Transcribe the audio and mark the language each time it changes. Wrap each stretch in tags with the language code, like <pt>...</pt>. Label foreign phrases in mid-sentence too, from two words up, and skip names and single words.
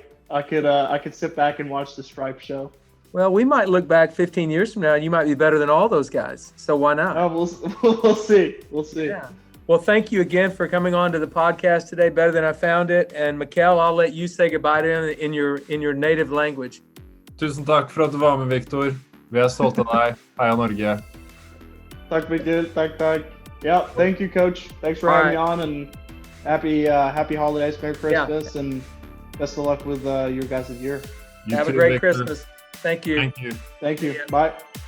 <en>I could sit back and watch the Stripe show. well, we might look back 15 years from now and you might be better than all those guys. So why not? We'll see. Yeah. Well, thank you again for coming on to the podcast today, Better Than I Found It. And Mikkel, I'll let you say goodbye to him in your native language.</en> <no>Tusen takk for at du var med, Viktor. Vi er stolte av deg. Heia Norge. Takk, Mikkel. Takk.</no> <en>Yeah, thank you, Coach. Thanks for having me on, and happy holidays, Merry Christmas, and best of luck with your guys' year. Have a great Christmas. Thank you. Thank you. Thank you. Bye.</en>